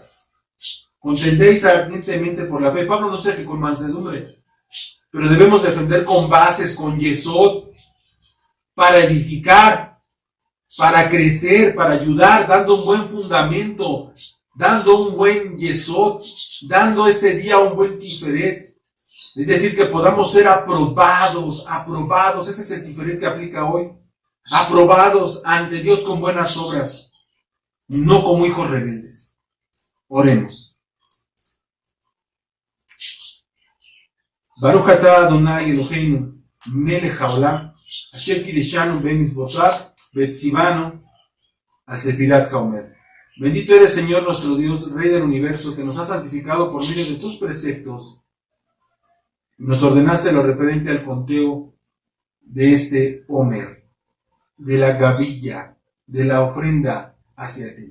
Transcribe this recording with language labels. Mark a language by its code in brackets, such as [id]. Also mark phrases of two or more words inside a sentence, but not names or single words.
[es] Contendéis ardientemente por la fe. Pablo no sé que con mansedumbre, pero debemos defender con bases, con yesod, para edificar, para crecer, para ayudar, dando un buen fundamento, dando un buen yesod, dando este día un buen tiferet. Es decir, que podamos ser aprobados, ese es el tiferet que aplica hoy, aprobados ante Dios con buenas obras, no como hijos rebeldes. Oremos. [he] ברוך אתה אדוני אלוהינו, מלך העולם, אשר קידשנו במצוותיו וציוונו על ספירת העומר. [es] Bendito eres, Señor nuestro Dios, Rey del universo, que nos has santificado por medio de tus preceptos. Nos ordenaste lo referente al conteo de este Omer, de la gavilla, de la ofrenda hacia ti.